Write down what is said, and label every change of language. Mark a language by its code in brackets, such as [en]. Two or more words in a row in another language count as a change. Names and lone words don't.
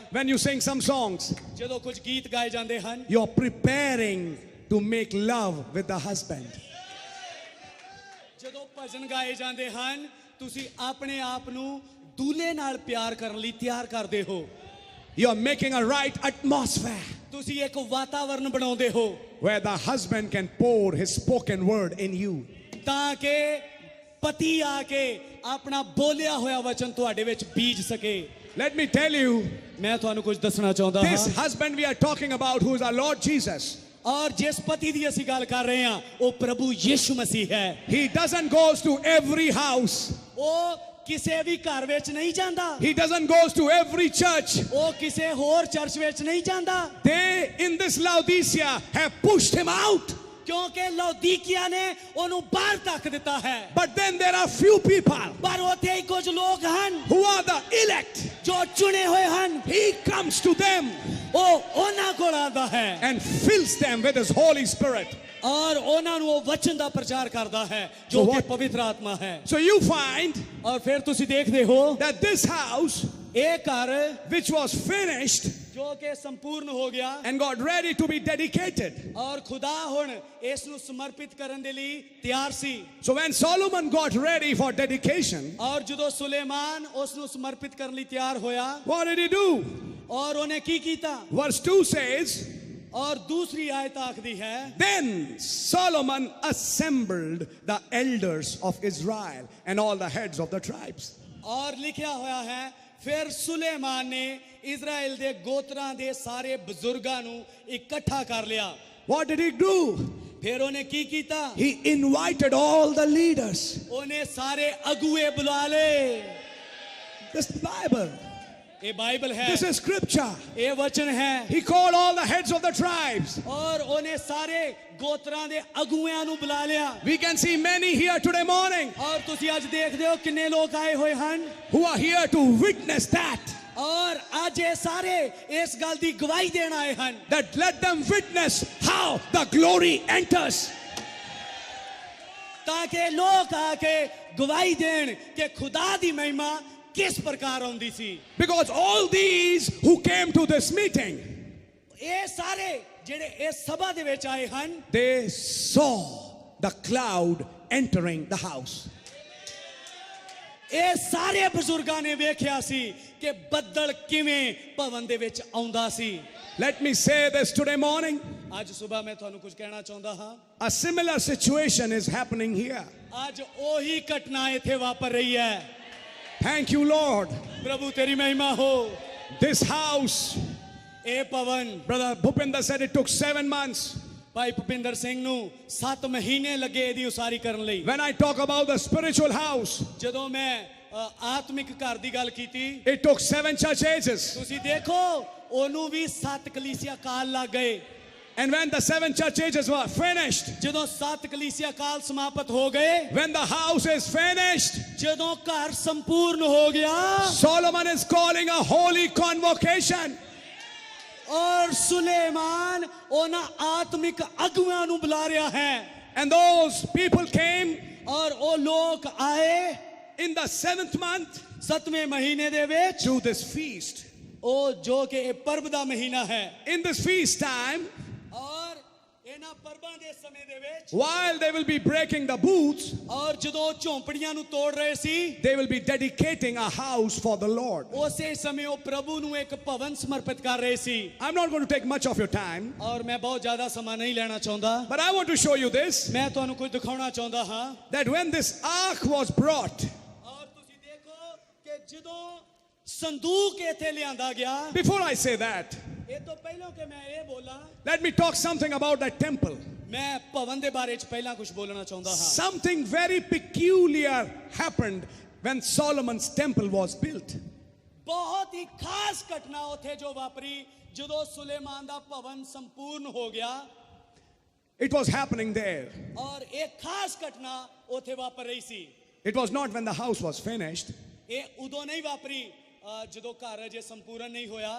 [en] when you sing some songs, [pa] ਜਦੋਂ ਕੁਝ ਗੀਤ ਗਾਏ ਜਾਂਦੇ ਹਨ, [en] you're preparing to make love with the husband. [pa] ਜਦੋਂ ਭਜਨ ਗਾਏ ਜਾਂਦੇ ਹਨ, ਤੁਸੀਂ ਆਪਣੇ ਆਪ ਨੂੰ ਦੂਲੇ ਨਾਲ ਪਿਆਰ ਕਰਨ ਲਈ ਤਿਆਰ ਕਰਦੇ ਹੋ। [en] You're making a right atmosphere [pa] ਤੁਸੀਂ ਇੱਕ ਵਾਤਾਵਰਣ ਬਣਾਉਂਦੇ ਹੋ [en] where the husband can pour his spoken word in you. [pa] ਤਾਂ ਕਿ ਪਤੀ ਆ ਕੇ ਆਪਣਾ ਬੋਲਿਆ ਹੋਇਆ ਵਚਨ ਤੁਹਾਡੇ ਵਿੱਚ ਬੀਜ ਸਕੇ। [en] Let me tell you, [pa] ਮੈਂ ਤੁਹਾਨੂੰ ਕੁਝ ਦੱਸਣਾ ਚਾਹੁੰਦਾ [en] this [pa] ਹਾਂ। [en] husband we are talking about, who is our Lord Jesus, [pa] ਔਰ ਜਿਸ ਪਤੀ ਦੀ ਅਸੀਂ ਗੱਲ ਕਰ ਰਹੇ ਹਾਂ, ਉਹ ਪ੍ਰਭੂ ਯਿਸੂ ਮਸੀਹ ਹੈ। [en] he doesn't goes to every house. [pa] ਉਹ ਕਿਸੇ ਵੀ ਘਰ ਵਿੱਚ ਨਹੀਂ ਜਾਂਦਾ। [en] He doesn't goes to every church. [pa] ਉਹ ਕਿਸੇ ਹੋਰ ਚਰਚ ਵਿੱਚ ਨਹੀਂ ਜਾਂਦਾ। [en] They in this Laodicea have pushed him out. [pa] ਕਿਉਂਕਿ ਲੌਦੀਕੀਆ ਨੇ ਉਹਨੂੰ ਬਾਹਰ ਧੱਕ ਦਿੱਤਾ ਹੈ। [en] But then there are few people [pa] ਪਰ ਉੱਥੇ ਹੀ ਕੁਝ ਲੋਕ ਹਨ [en] who are the elect. [pa] ਜੋ ਚੁਣੇ ਹੋਏ ਹਨ। [en] He comes to them [pa] ਉਹ ਉਹਨਾਂ ਕੋਲ ਆਉਂਦਾ ਹੈ [en] and fills them with his Holy Spirit. [pa] ਔਰ ਉਹਨਾਂ ਨੂੰ ਉਹ ਵਚਨ ਦਾ ਪ੍ਰਚਾਰ ਕਰਦਾ ਹੈ ਜੋ ਕਿ ਪਵਿੱਤਰ ਆਤਮਾ ਹੈ। [en] So you find [pa] ਔਰ ਫਿਰ ਤੁਸੀਂ ਦੇਖਦੇ ਹੋ [en] that this house, [pa] ਇਹ ਘਰ [en] which was finished [pa] ਜੋ ਕਿ ਸੰਪੂਰਨ ਹੋ ਗਿਆ [en] and got ready to be dedicated. [pa] ਔਰ ਖੁਦਾ ਹੁਣ ਇਸ ਨੂੰ ਸਮਰਪਿਤ ਕਰਨ ਦੇ ਲਈ ਤਿਆਰ ਸੀ। [en] So when Solomon got ready for dedication, [pa] ਔਰ ਜਦੋਂ ਸੁਲੇਮਾਨ ਉਸ ਨੂੰ ਸਮਰਪਿਤ ਕਰਨ ਲਈ ਤਿਆਰ ਹੋਇਆ, [en] what did he do? [pa] ਔਰ ਉਹਨੇ ਕੀ ਕੀਤਾ? [en] Verse 2 says, [pa] ਔਰ ਦੂਸਰੀ ਆਇਤ ਆਖਦੀ ਹੈ, [en] Then Solomon assembled the elders of Israel and all the heads of the tribes. [pa] ਔਰ ਲਿਖਿਆ ਹੋਇਆ ਹੈ, ਫਿਰ ਸੁਲੇਮਾਨ ਨੇ ਇਜ਼ਰਾਈਲ ਦੇ ਗੋਤਰਾਂ ਦੇ ਸਾਰੇ ਬਜ਼ੁਰਗਾਂ ਨੂੰ ਇਕੱਠਾ ਕਰ ਲਿਆ। [en] What did he do? [pa] ਫਿਰ ਉਹਨੇ ਕੀ ਕੀਤਾ? [en] He invited all the leaders. [pa] ਉਹਨੇ ਸਾਰੇ ਅਗੂਏ ਬੁਲਾ ਲਏ। [en] This is the Bible. [pa] ਇਹ ਬਾਈਬਲ ਹੈ, [en] This is scripture. [pa] ਇਹ ਵਚਨ ਹੈ। [en] He called all the heads of the tribes. [pa] ਔਰ ਉਹਨੇ ਸਾਰੇ ਗੋਤਰਾਂ ਦੇ ਅਗੂਆਂ ਨੂੰ ਬੁਲਾ ਲਿਆ। [en] We can see many here today morning [pa] ਔਰ ਤੁਸੀਂ ਅੱਜ ਦੇਖਦੇ ਹੋ ਕਿੰਨੇ ਲੋਕ ਆਏ ਹੋਏ ਹਨ [en] who are here to witness that. [pa] ਔਰ ਅੱਜ ਇਹ ਸਾਰੇ ਇਸ ਗੱਲ ਦੀ ਗਵਾਹੀ ਦੇਣ ਆਏ ਹਨ [en] That let them witness how the glory enters. [pa] ਤਾਕਿ ਲੋਕ ਆਕੇ ਗਵਾਹੀ ਦੇਣ ਕਿ ਖ਼ੁਦਾ ਦੀ ਮਹਿਮਾ ਕਿਸ ਪ੍ਰਕਾਰ ਆਉਂਦੀ ਸੀ। [en] Because all these who came to this meeting, [pa] ਇਹ ਸਾਰੇ ਜਿਹੜੇ ਇਸ ਸਭਾ ਦੇ ਵਿੱਚ ਆਏ ਹਨ, [en] they saw the cloud entering the house. [pa] ਇਹ ਸਾਰੇ ਬਜ਼ੁਰਗਾਂ ਨੇ ਵੇਖਿਆ ਸੀ ਕਿ ਬੱਦਲ ਕਿਵੇਂ ਭਵਨ ਦੇ ਵਿੱਚ ਆਉਂਦਾ ਸੀ। [en] Let me say this today morning. [pa] ਅੱਜ ਸੁਬ੍ਹਾ ਮੈਂ ਤੁਹਾਨੂੰ ਕੁਝ ਕਹਿਣਾ ਚਾਹੁੰਦਾ ਹਾਂ। [en] A similar situation is happening here. [pa] ਅੱਜ ਓਹੀ ਘਟਨਾ ਇੱਥੇ ਵਾਪਰ ਰਹੀ ਹੈ। [en] Thank you, Lord. [pa] ਪ੍ਰਭੂ ਤੇਰੀ ਮਹਿਮਾ ਹੋ। [en] This house, [pa] ਇਹ ਭਵਨ, [en] Brother Bhupinder said it took 7 months. [pa] ਭਾਈ ਭੁਪਿੰਦਰ ਸਿੰਘ ਨੂੰ 7 ਮਹੀਨੇ ਲੱਗੇ ਇਹਦੀ ਉਸਾਰੀ ਕਰਨ ਲਈ। [en] When I talk about the spiritual house, [pa] ਜਦੋਂ ਮੈਂ ਆਤਮਿਕ ਘਰ ਦੀ ਗੱਲ ਕੀਤੀ, [en] it took 7 church ages. [pa] ਤੁਸੀਂ ਦੇਖੋ ਉਹਨੂੰ ਵੀ 7 ਕਲੀਸਿਆ ਕਾਲ ਲੱਗ ਗਏ। [en] And when the 7 church ages were finished, [pa] ਜਦੋਂ 7 ਕਲੀਸਿਆ ਕਾਲ ਸਮਾਪਤ ਹੋ ਗਏ, [en] when the house is finished, [pa] ਜਦੋਂ ਘਰ ਸੰਪੂਰਨ ਹੋ ਗਿਆ, [en] Solomon is calling a holy convocation. [pa] ਔਰ ਸੁਲੇਮਾਨ ਉਹਨਾਂ ਆਤਮਿਕ ਅਗुआं ਨੂੰ ਬੁਲਾ ਰਿਹਾ ਹੈ। [en] And those people came [pa] और ਉਹ ਲੋਕ ਆਏ [en] in the 7th month [pa] 7ਵੇਂ ਮਹੀਨੇ ਦੇ ਵਿੱਚ, [en] to this feast. [pa] ਉਹ ਜੋ ਕਿ ਇਹ ਪਰਬ ਦਾ ਮਹੀਨਾ ਹੈ। [en] In this feast time, [pa] और ਇਹਨਾਂ ਪਰਬਾਂ ਦੇ ਸਮੇਂ ਦੇ ਵਿੱਚ, [en] while they will be breaking the booths, [pa] और ਜਦੋਂ ਝੌਂਪੜੀਆਂ ਨੂੰ ਤੋੜ ਰਹੇ ਸੀ, [en] they will be dedicating a house for the Lord. [pa] ਉਸੇ ਸਮੇਂ ਉਹ ਪ੍ਰਭੂ ਨੂੰ ਇੱਕ ਭਵਨ ਸਮਰਪਿਤ ਕਰ ਰਹੇ ਸੀ। [en] I'm not going to take much of your time, [pa] ਔਰ ਮੈਂ ਬਹੁਤ ਜ਼ਿਆਦਾ ਸਮਾਂ ਨਹੀਂ ਲੈਣਾ ਚਾਹੁੰਦਾ, [en] but I want to show you this, [pa] मैं ਤੁਹਾਨੂੰ ਕੁਝ ਦਿਖਾਉਣਾ ਚਾਹੁੰਦਾ ਹਾਂ। [en] that when this ark was brought, [pa] और ਤੁਸੀਂ ਦੇਖੋ ਕਿ ਜਦੋਂ ਸੰਦੂਕ ਇੱਥੇ ਲਿਆਂਦਾ ਗਿਆ, [en] before I say that, [pa] ਇਹ ਤੋਂ ਪਹਿਲਾਂ ਕਿ ਮੈਂ ਇਹ ਬੋਲਾਂ, [en] let me talk something about that temple. [pa] ਮੈਂ ਭਵਨ ਦੇ ਬਾਰੇ ਚ ਪਹਿਲਾਂ ਕੁਝ ਬੋਲਣਾ ਚਾਹੁੰਦਾ ਹਾਂ। [en] Something very peculiar happened when Solomon's temple was built. [pa] ਬਹੁਤ ਹੀ ਖਾਸ ਘਟਨਾ ਉੱਥੇ ਜੋ ਵਾਪਰੀ ਜਦੋਂ ਸੁਲੇਮਾਨ ਦਾ ਭਵਨ ਸੰਪੂਰਨ ਹੋ ਗਿਆ। [en] It was happening there. [pa] ਔਰ ਇੱਕ ਖਾਸ ਘਟਨਾ ਉੱਥੇ ਵਾਪਰ ਰਹੀ ਸੀ। [en] It was not when the house was finished. [pa] ਇਹ ਉਦੋਂ ਨਹੀਂ ਵਾਪਰੀ ਜਦੋਂ ਘਰ ਅਜੇ ਸੰਪੂਰਨ ਨਹੀਂ ਹੋਇਆ।